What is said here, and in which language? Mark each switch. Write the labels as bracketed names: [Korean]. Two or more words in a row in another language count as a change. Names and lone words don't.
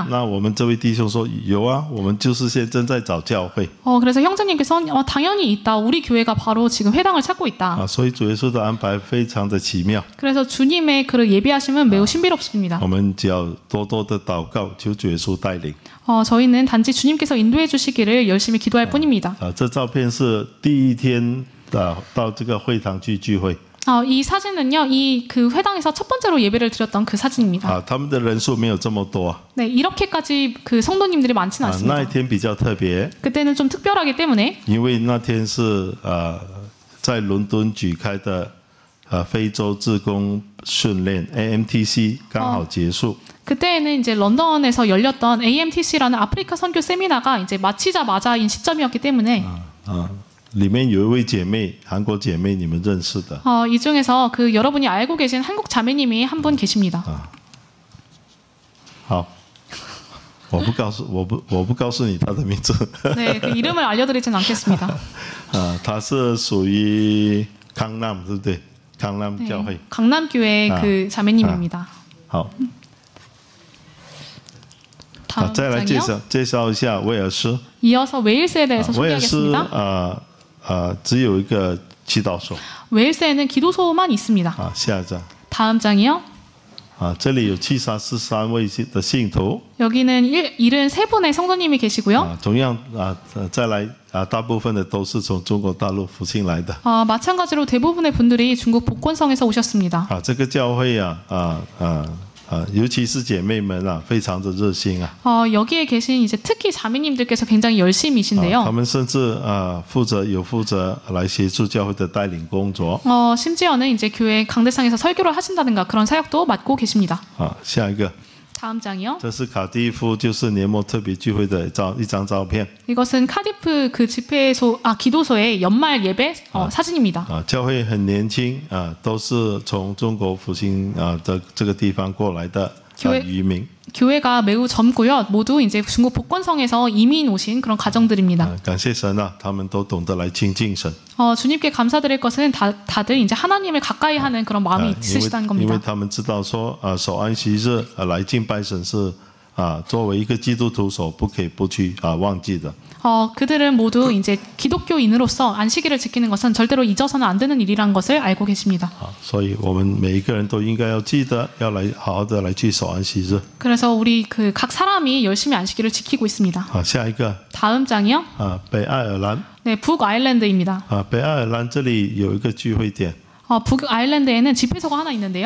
[Chinese] 那我们这位弟兄说：“有啊，我们就是现正在找教会。” [Korean] 그래서 형제님께서 당연히 있다. 우리 교회가 바로 지금 회당을 찾고 있다. [Chinese] 所以主耶稣的安排非常的奇妙。 [Korean] 그래서 주님의 그 예비하심은 매우 신비롭습니다. [Chinese] 我们只要多多的祷告，求主耶稣带领。 [Korean] 저희는 단지 주님께서 인도해 주시기를 열심히 기도할 뿐입니다. [Chinese] 这照片是第一天到这个会堂去聚会。 [Korean] 이 사진은요, 그 회당에서 첫 번째로 예배를 드렸던 그 사진입니다. [Chinese] 他们的人数没有这么多。 [Korean] 네, 이렇게까지 그 성도님들이 많지는 [Chinese] 那一 [Korean] 않습니다. [Chinese] 天比较特别， [Korean] 그때는 좀 특별하기 때문에 [Chinese] 因为那天是在伦敦举开的非洲志工训练 AMTC 刚好结束。 [Korean] 그때는 이제 런던에서 열렸던 AMTC라는 아프리카 선교 세미나가 이제 마치자마자인 시점이었기 때문에 [Chinese] 里面有一位姐妹，韩国姐妹，你们认识的。 [Korean] 이 중에서 그 여러분이 알고 계신 한국 자매님이 한 분 계십니다. [Chinese] 好，我不告诉你她的名字。 [Korean] 네, 그 이름을 알려드리진 않겠습니다. [Chinese] 她是属于康南，对不对？康南教会。 [Korean] 강남교회 그 자매님입니다. [Chinese] 好， [Korean] 다음 [Chinese] 再来 [Korean] 장이요. [Chinese] 介绍一下威尔斯。 [Korean] 이어서 웨일스에 대해서 [Chinese] 威尔斯 [Korean] 소개하겠습니다. [Chinese] 只有一个祈祷所。 [Korean] 웨일스에는 기도소만 있습니다. [Chinese] 下一张。 [Korean] 다음 장이요. [Chinese] 这里有73位的信徒。 [Korean] 여기는 73분의 성도님이 계시고요. [Chinese] 同样再来大部分的都是从中国大陆复兴来的。 [Korean] 마찬가지로 대부분의 분들이 중국 복권성에서 오셨습니다. [Chinese] 这个教会尤其是姐妹们非常的热心 [Korean] 여기에 계신 이제 특히 자매님들께서 굉장히 열심히신데요. [Chinese] 他们甚至负责来协助教会的带领工作。 [Korean] 심지어는 이제 교회 강대상에서 설교를 하신다든가 그런 사역도 맡고 계십니다. [Chinese] 下一个。 [Korean] 다음 장이요. [Chinese] 这是卡蒂夫就是年末特别聚会的一张照片。 [Korean] 이것은 카디프 그 집회소 기도소의 연말 예배 사진입니다. [Chinese] 教会很年轻都是从中国复兴的这个地方过来的渔民。 [Korean] 교회가 매우 젊고요. 모두 이제 중국 복권성에서 이민 오신 그런 가정들입니다. [Chinese] 感谢神他们都懂得来亲近神。 [Korean] 주님께 감사드릴 것은 다들 이제 하나님을 가까이 하는 그런 마음이 있으시다는 [Chinese] 因为 [Korean] 겁니다. [Chinese] 他们知道说守安息日来敬拜神是作为一个基督徒所不可以不去忘记的。 [Korean] 그들은 모두 이제 기독교인으로서 안식일을 지키는 것은 절대로 잊어서는 안 되는 일이라는 것을 알고 계십니다. [Chinese] 所以我们每一个人都应该要记得要来好好的来去守安息日。 [Korean] 그래서 우리 그 각 사람이 열심히 안식일을 지키고 있습니다. [Chinese] 下一个 [Korean] 다음 장이요. [Chinese] 北爱尔兰。 [Korean] 네, 북아일랜드입니다. [Chinese] 北爱尔兰这里有一个聚会点。 [Korean] 북아일랜드에는 집회소가 하나 있는데요.